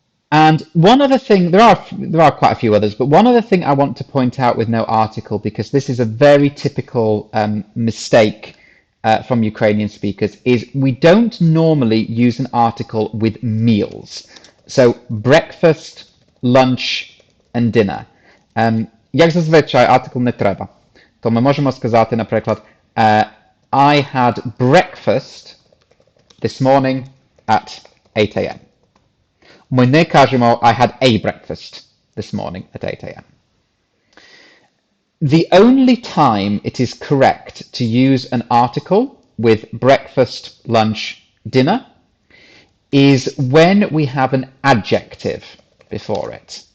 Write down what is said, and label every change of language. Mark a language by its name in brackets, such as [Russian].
[English] And one other thing, there are quite a few others, but one other thing I want to point out with no article, because this is a very typical mistake from Ukrainian speakers, is we don't normally use an article with meals. So breakfast, lunch and dinner. [Ukrainian] Як зазвичай article не треба. То ми можемо сказати, наприклад, [English] I had breakfast this morning at 8 a.m. [Ukrainian] Ми не кажемо, [English] I had a breakfast this morning at 8 a.m. The only time it is correct to use an article with breakfast, lunch, dinner is when we have an adjective before it.